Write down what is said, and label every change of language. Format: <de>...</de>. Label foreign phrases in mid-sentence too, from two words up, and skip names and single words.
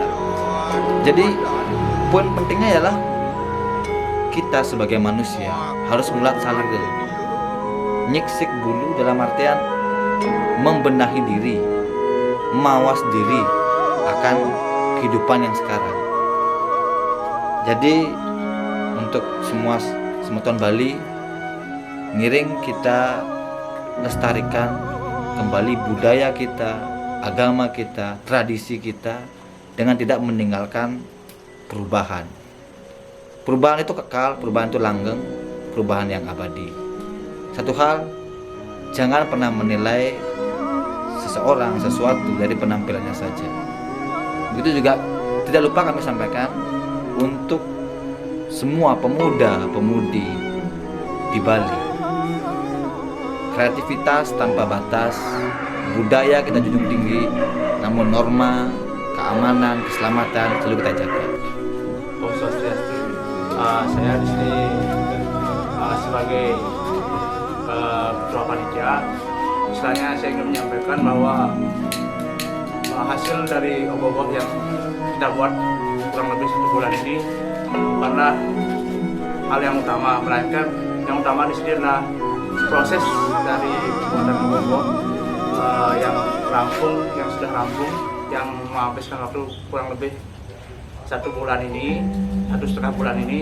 <id>Jadi poin pentingnya ialah kita sebagai manusia harus</id> <ban>mulat salge, nyiksik bulu</ban> <id>dalam artian membenahi diri, mawas diri akan kehidupan yang sekarang. Jadi untuk semua semeton Bali, ngiring kita lestarikan kembali budaya kita, agama kita, tradisi kita dengan tidak meninggalkan perubahan. Perubahan itu kekal, perubahan itu langgeng, perubahan yang abadi. Satu hal jangan pernah menilai seseorang, sesuatu dari penampilannya saja. Begitu juga tidak lupa kami sampaikan untuk semua pemuda-pemudi di Bali. Kreativitas tanpa batas, budaya kita junjung tinggi, namun norma, keamanan, keselamatan selalu kita jaga.</id> <ban>Om Swastiastu.</ban> <id>Saya di sini sebagai ketua panitia. Istilahnya saya ingin menyampaikan bahwa hasil dari ogoh-ogoh yang kita buat kurang lebih 1 bulan ini bukanlah hal yang utama, melainkan yang utama di sini adalah proses dari pembuatan ogoh-ogoh yang sudah rampung, yang menghabiskan waktu kurang lebih 1 bulan ini, 1,5 bulan ini.</id>